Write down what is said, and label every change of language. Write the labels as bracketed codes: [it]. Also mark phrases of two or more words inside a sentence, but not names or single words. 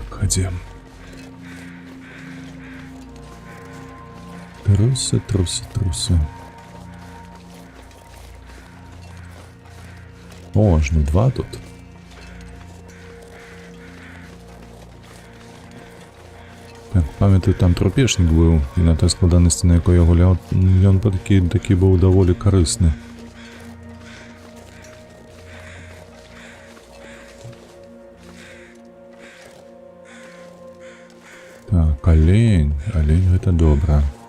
[be] дзе. Трусы, трусы, трусы. О, аж не два тут. Так, пам'ятаю, там трупешник быў, і на той складанасці, на якой я гуляў, ён такі быў даволі карысны. Так, олень гэта добра.